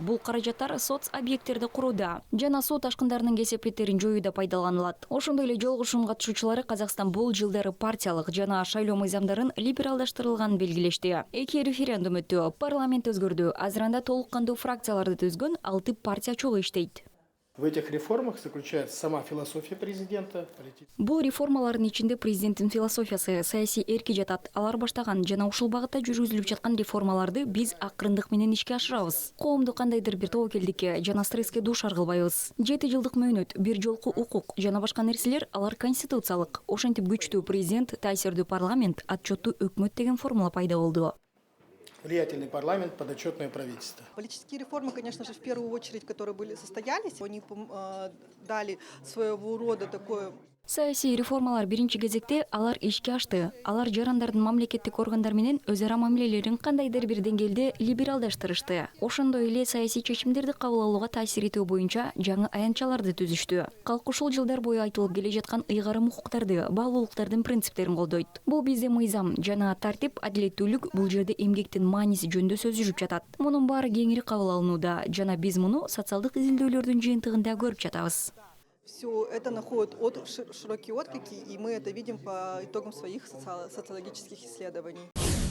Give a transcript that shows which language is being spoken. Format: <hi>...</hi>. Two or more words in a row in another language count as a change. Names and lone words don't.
<ky>Бул каражаттар соц объекттерди курууда жана суу ташкындарынын кесепеттерин жоюуда пайдаланылат. Ошондой эле жолугушуунун катышуучулары Казакстан бул жылдары партиялык жана шайлоо мыйзамдарын либералдаштырылганын белгилешти. 2 референдум өттү, парламент өзгөрдү. Азырында толук кандуу фракцияларды түзгөн 6 партия чогуу иштейт.</ky> <ru>В этих реформах заключается сама философия президента.</ru> <ky>Бул реформалардын ичинде президенттин философиясы, саясий эрки жатат. Алар баштаган жана ушул багытта жүргүзүлүп жаткан реформаларды биз акырындык менен ишке ашырабыз. Коомду кандайдыр бир тобокелдикке жана стресске дуушар кылбайбыз. 7 жылдык мөөнөт, бир жолку укук жана башка нерселер алар конституциялык. Ошентип күчтүү президент, таасирдүү парламент, отчеттуу өкмөт деген формула пайда болду.</ky> <ru>Влиятельный парламент, подотчетное правительство. Политические реформы, конечно же, в первую очередь, которые состоялись, они дали своего рода такое...</ru> <ky>Саясий реформалар биринчи кезекте алар ишке ашты. Алар жарандардын мамлекеттик органдар менен өз ара мамилелерин кандайдыр бир деңгээлде либералдаштырышты. Ошондой эле саясий чечимдерди кабыл алууга таасир этүү боюнча жаңы аянтчаларды түзүштү. Калк ушул жылдар бою айтылып келе жаткан ыйгарым укуктарды, баалуулуктардын принциптерин колдойт. Бул бизде мыйзам жана тартип, адилеттүүлүк бул жерде эмгектин мааниси жөнүндө сөз жүрүп жатат. Мунун баары кеңири кабыл алынууда жана биз муну социалдык изилдөөлөрдүн жыйынтыгында көрүп жатабыз.</ky> <ru>Все это находит широкие отклики, и мы это видим по итогам своих социологических исследований.</ru>